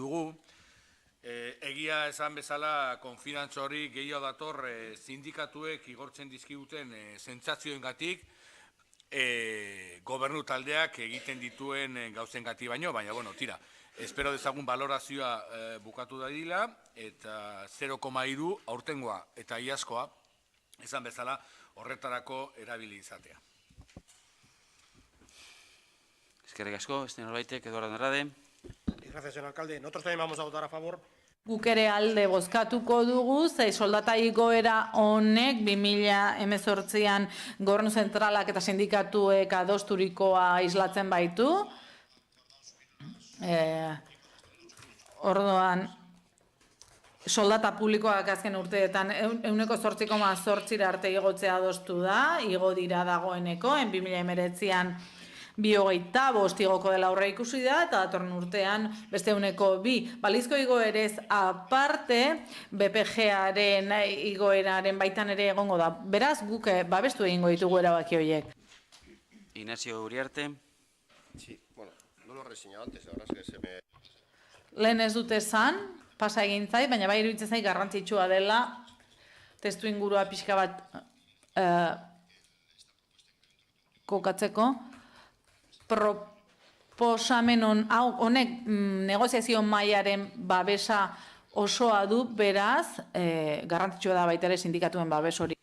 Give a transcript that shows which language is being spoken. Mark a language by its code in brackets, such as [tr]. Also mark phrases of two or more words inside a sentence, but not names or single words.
[eu] dugu, egia esan bezala konfidantza hori gehiago dator sindikatuek igortzen dizkiguten sentsazioengatik, gobernu taldeak egiten dituen gauzengatik baino, baina tira, espero dezagun balorazioa bukatu dadila, eta 0,3 aurtengoa eta iazkoa, esan bezala, horretarako erabili izatea. Eskerrik asko, este norbaitek, Eduardo Andrade. [es] Gracias, señor alcalde. Nosotros también vamos a votar a favor. [eu] Guk ere alde bozkatuko dugu, soldata igoera honek 2018an gobernu zentralak eta sindikatuek adosturikoa islatzen baitu. Orduan, soldata publikoak azken urteetan 8,8% arte igotzea adostu da, igo dira dagoeneko, 2019an 2025 igoko dela aurre ikusi da, eta datorren urtean beste 2%. Balizko igoerez aparte, BPG-aren igoeraren baitan ere egongo da. Beraz, guk babestu egingo ditugu erabaki horiek. Ignacio Uriarte. [es] Sí, bueno, no lo he reseñado antes, la verdad es que se me... [eu] Lehen ez dute esan, pasa egin zait, baina bai iruditzen zait garrantzitsua dela testu ingurua pixka bat kokatzeko. Proposamen honek negoziazio mailaren babesa osoa du, beraz, garrantzitsua da baita ere sindikatuen babes hori.